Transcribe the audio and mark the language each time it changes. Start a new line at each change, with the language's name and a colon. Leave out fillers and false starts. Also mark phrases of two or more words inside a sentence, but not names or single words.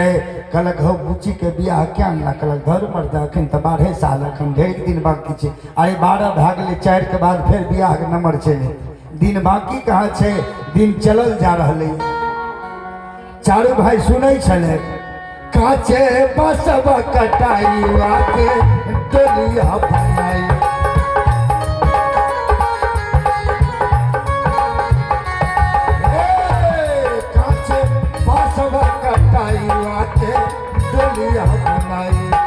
Maithili: कहलक हौ बुच्ची के बियाह क्या ना? कहलक घर मर्दा अखन तऽ 12 साल, अखन ढेर दिन बाकी छै। अरे 12 भए गेलै, 4 के बाद फेर बियाह के नंबर चले, दिन बाकी कहाँ छै? दिन चलल जा रहलै। चारू भाई सुनै छलै, काचे बसवा कटाई वाके डोलिया बनाई, काचे बसवा कटाई वाके डोलिया बनाई।